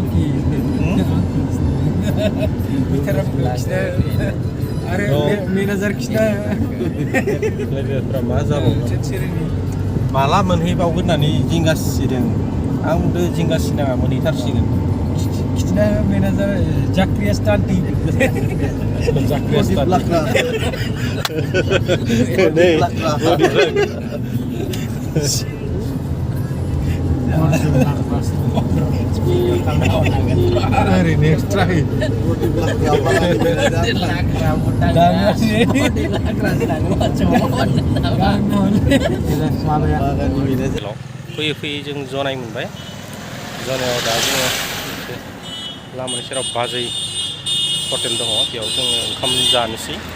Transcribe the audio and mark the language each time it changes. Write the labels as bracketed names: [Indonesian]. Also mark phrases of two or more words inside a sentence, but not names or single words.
[Bodo] आरो मेनेजार खिथा लोगोफोरा मा जाबावगोन माला मोनहैबावगोन होननानै जिंगासिदों आंबो जिंगासिनाङा मोनहैथारसिगोन खिथा मेनेजार जाक्रिया स्टान्टि जाक्रिया स्टान्टि [English] Hari next try. [Bodo] फैयै फैयै जों जनाय मोनबाय जनायाव दा जोङो लामानि सेराव बाजै हटेल दङ बेयाव जोङो ओंखाम जानोसै